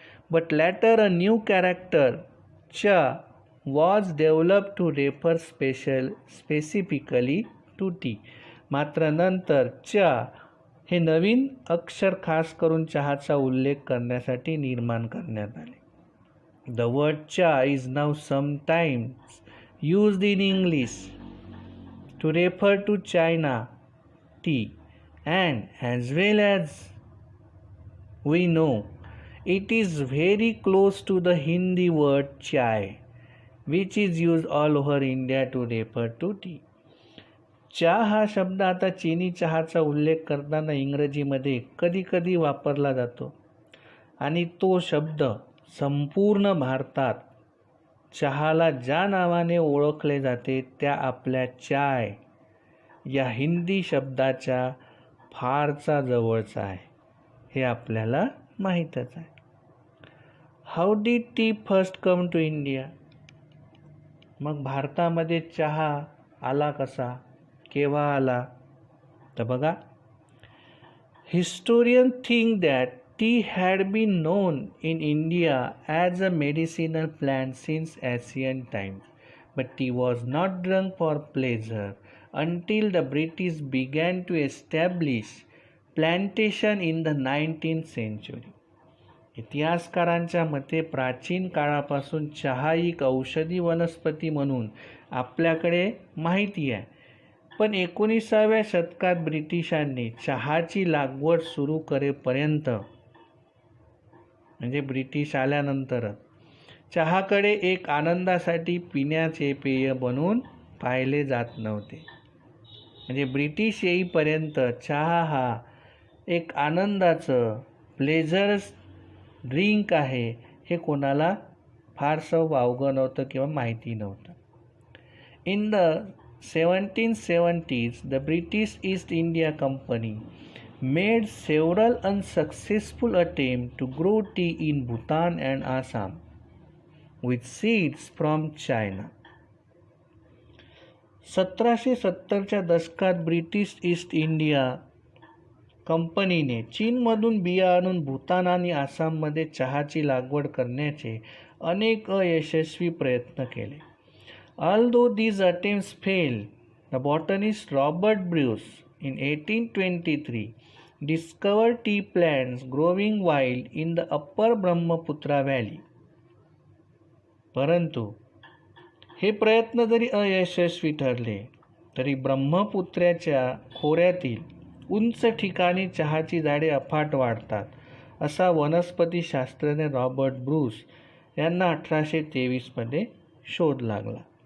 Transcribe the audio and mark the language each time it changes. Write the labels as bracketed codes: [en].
[en] But later a new character च was develop to refer specifically to tea. [mr] मात्र नंतर च हे नवीन अक्षर खास करून चहाचा उल्लेख करण्यासाठी निर्माण करण्यात आले. [en] The word cha is now sometimes used in English to refer to China tea, and as well as we know, it is very close to the Hindi word chai, which is used all over India to refer to tea. [mr] चहा हा शब्द आता चीनी चहाचा उल्लेख करताना इंग्रजीमध्ये कधीकधी वापरला जातो आणि तो शब्द संपूर्ण भारतात चहाला ज्या नावाने ओळखले जाते त्या आपल्या चाय या हिंदी शब्दाच्या फारचा जवळचा आहे, हे आपल्याला माहीतच आहे. [en] How did tea first come to India? [mr] मग भारतामध्ये चहा आला कसा, केव्हा आला? तर बघा, [en] Historian think that tea had been known in India as a medicinal plant since ancient times, but tea was not drunk for pleasure until the British began to establish plantation in the 19th century. [mr] इतिहासकारांच्या मते प्राचीन काळापासून चहा एक औषधी वनस्पती म्हणून आपल्याकडे माहिती आहे, पण 19व्या शतकात ब्रिटिशांनी चहाची लागवड सुरू करेपर्यंत, म्हणजे ब्रिटिश आल्यानंतर चहाकडे एक आनंदासाठी पिण्याचे पेय बनवून पाहिले जात नव्हते. म्हणजे ब्रिटिश येईपर्यंत चहा हा एक आनंदाचं प्लेजर्स ड्रिंक आहे हे कोणाला फारसं वावगं नव्हतं किंवा माहिती नव्हतं. [en] In the 1770s, the British East India Company made several unsuccessful attempts to grow tea in Bhutan and Assam with seeds from China. [mr] 1770च्या दशकात ब्रिटिश ईस्ट इंडिया कंपनीने चीनमधून बिया आणून भूतान आणि आसाममध्ये चहाची लागवड करण्याचे अनेक अयशस्वी प्रयत्न केले. [en] Although these attempts failed, the botanist Robert Bruce in 1823 discovered tea plants growing wild in the upper Brahmaputra Valley. [mr] परंतु हे प्रयत्न जरी अयशस्वी ठरले तरी ब्रह्मपुत्र्याच्या खोऱ्यातील उंच ठिकाणी चहाची झाडे अफाट वाढतात, असा वनस्पतीशास्त्रज्ञ रॉबर्ट ब्रूस यांना 1823मध्ये शोध लागला.